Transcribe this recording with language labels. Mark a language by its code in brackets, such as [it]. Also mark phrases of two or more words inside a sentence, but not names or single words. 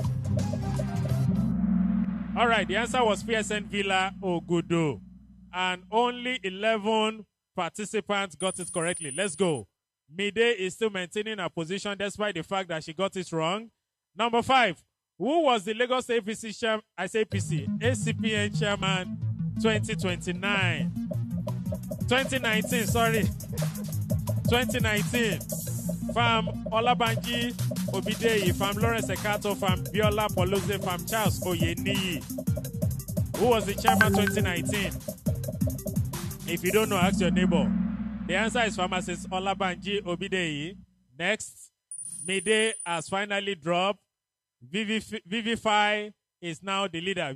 [en] All right, the answer was PSN Villa, Ogudu. And only 11 participants got it correctly. Let's go. Mide is still maintaining her position despite the fact that she got it wrong. Number 5. Who was the Lagos ACPN chairman 2019, sorry. 2019. Pharm Olabanji Obidei, Pharm Lawrence Ekato, Pharm Biola Polose, Pharm Charles Oyeniyi. Who was the chairman 2019? If you don't know, ask your neighbor. The answer is Pharmacist Olabanji Obidei. Next, Mide has finally dropped. Vivify is now the leader.